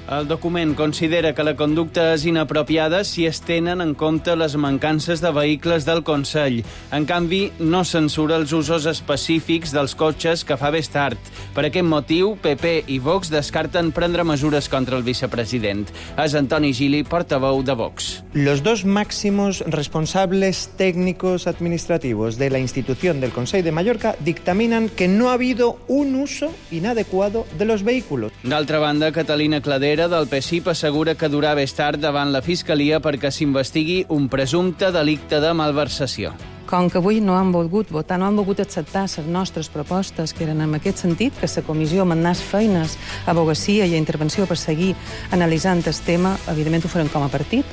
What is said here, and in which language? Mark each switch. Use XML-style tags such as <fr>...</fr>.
<ca>El document considera que la conducta és inapropiada si es tenen en compte les mancances de vehicles del Consell. En canvi, no censura els usos específics dels cotxes que fa Bastard. Per aquest motiu, PP i Vox descarten prendre mesures contra el vicepresident. És Antoni Gili, portaveu de Vox.</ca> <es>Los dos máximos responsables técnicos administrativos de la institución del Consell de Mallorca dictaminan que no ha habido un uso inadecuado de los vehículos.</es> <ca>D'altra banda, Catalina Cladera, del PSIP, assegura que durà més tard davant la Fiscalia perquè s'investigui un presumpte delicte de malversació. Com que avui no han volgut votar, no han volgut acceptar les nostres propostes, que eren en aquest sentit, que la comissió mandés feines a abogacia i a intervenció per seguir analitzant el tema, evidentment ho farem com a partit.</ca>